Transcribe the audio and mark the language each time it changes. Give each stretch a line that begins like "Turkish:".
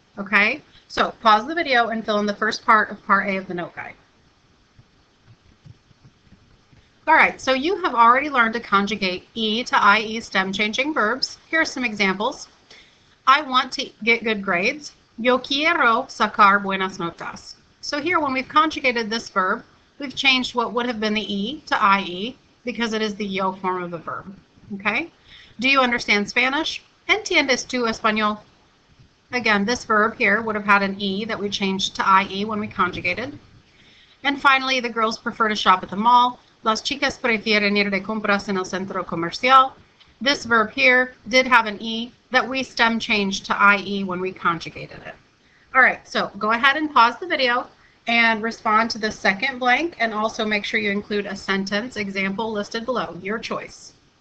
English: Okay, so pause the video and fill in the first part of part A of the note guide. All right, so you have already learned to conjugate E to IE stem changing verbs. Here are some examples. I want to get good grades.
Spanish: Yo quiero sacar buenas notas.
English: So here, when we've conjugated this verb, we've changed what would have been the E to IE because it is the yo form of the verb. Okay? Do you understand Spanish?
Spanish: ¿Entiendes tú español?
English: Again, this verb here would have had an E that we changed to IE when we conjugated. And finally, the girls prefer to shop at the mall.
Spanish: Las chicas prefieren ir de compras en el centro comercial.
English: This verb here did have an E that we stem changed to IE when we conjugated it. All right, so go ahead and pause the video and respond to the second blank, and also make sure you include a sentence example listed below, your choice.